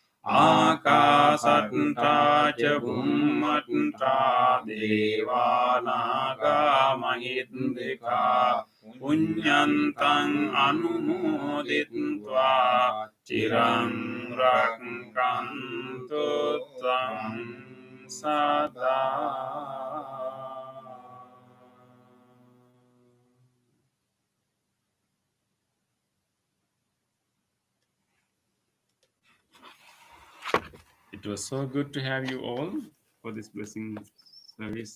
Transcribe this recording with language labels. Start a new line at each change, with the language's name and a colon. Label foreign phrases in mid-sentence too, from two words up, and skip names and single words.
Pali: akasattha ca bhummatta devanaga mahidhika punyantang anumoditva cirang rakkantu tang sada.
English: It was so good to have you all for this blessing service.